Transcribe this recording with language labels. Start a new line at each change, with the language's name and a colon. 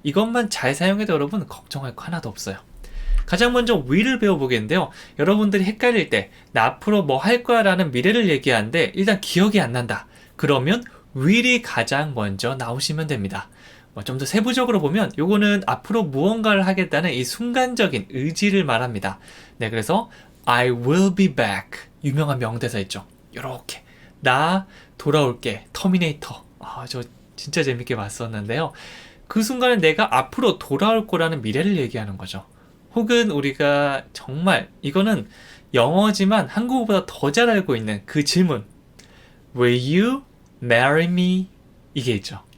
Korean: 이것만 잘 사용해도 여러분 걱정할 거 하나도 없어요. 가장 먼저 will을 배워보겠는데요. 여러분들이 헷갈릴 때 나 앞으로 뭐 할 거야 라는 미래를 얘기하는데 일단 기억이 안 난다. 그러면 will이 가장 먼저 나오시면 됩니다. 좀 더 세부적으로 보면 요거는 앞으로 무언가를 하겠다는 이 순간적인 의지를 말합니다.
English: 네, 그래서 I will be back.
Korean: 유명한 명대사 있죠. 요렇게 나 돌아올게. 터미네이터. 저 진짜 재밌게 봤었는데요. 그 순간에 내가 앞으로 돌아올 거라는 미래를 얘기하는 거죠. 혹은 우리가 정말 이거는 영어지만 한국어보다 더 잘 알고 있는 그 질문 Will you marry me? 이게 있죠.